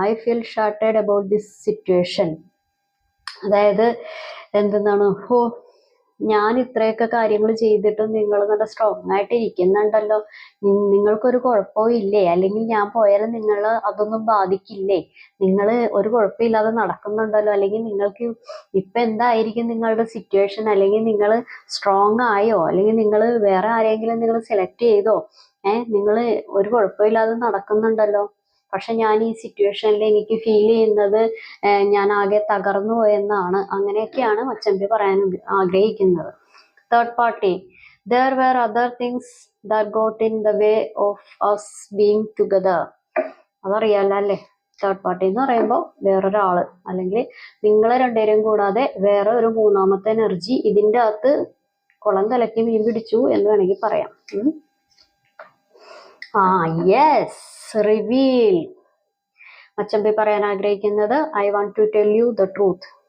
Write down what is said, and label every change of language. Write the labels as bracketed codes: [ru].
[en] I feel shattered about this situation. [ml] അതായത് എന്തെന്നാണ്, ഞാൻ ഇത്രയൊക്കെ കാര്യങ്ങൾ ചെയ്തിട്ടും നിങ്ങൾ നല്ല സ്ട്രോങ് ആയിട്ട് ഇരിക്കുന്നുണ്ടല്ലോ, നിങ്ങൾക്കൊരു കുഴപ്പവും ഇല്ലേ, അല്ലെങ്കിൽ ഞാൻ പോയാലും നിങ്ങൾ അതൊന്നും ബാധിക്കില്ലേ, നിങ്ങൾ ഒരു കുഴപ്പമില്ലാതെ നടക്കുന്നുണ്ടല്ലോ, അല്ലെങ്കിൽ നിങ്ങൾക്ക് ഇപ്പം എന്തായിരിക്കും നിങ്ങളുടെ സിറ്റുവേഷൻ, അല്ലെങ്കിൽ നിങ്ങൾ സ്ട്രോങ് ആയോ, അല്ലെങ്കിൽ നിങ്ങൾ വേറെ ആരെങ്കിലും നിങ്ങൾ സെലക്ട് ചെയ്തോ, നിങ്ങൾ ഒരു കുഴപ്പമില്ലാതെ നടക്കുന്നുണ്ടല്ലോ, പക്ഷെ ഞാൻ ഈ സിറ്റുവേഷനിൽ എനിക്ക് ഫീൽ ചെയ്യുന്നത് ഞാൻ ആകെ തകർന്നു പോയെന്നാണ്. അങ്ങനെയൊക്കെയാണ് മച്ചമ്പി പറയാൻ ആഗ്രഹിക്കുന്നത്. Third party. [en] There were other things that got in the way of us being together. [ml] അതറിയാലോ അല്ലേ? തേർഡ് പാർട്ടി എന്ന് പറയുമ്പോൾ വേറൊരാള്, അല്ലെങ്കിൽ നിങ്ങളെ രണ്ടുപേരും കൂടാതെ വേറെ ഒരു മൂന്നാമത്തെ എനർജി ഇതിൻ്റെ അകത്ത് കുളം കലക്കി മീൻ പിടിച്ചു എന്ന് വേണമെങ്കിൽ പറയാം. യെസ്. റിവീൽ. മച്ചമ്പി പറയാൻ ആഗ്രഹിക്കുന്നത് [en] I want to tell you the truth.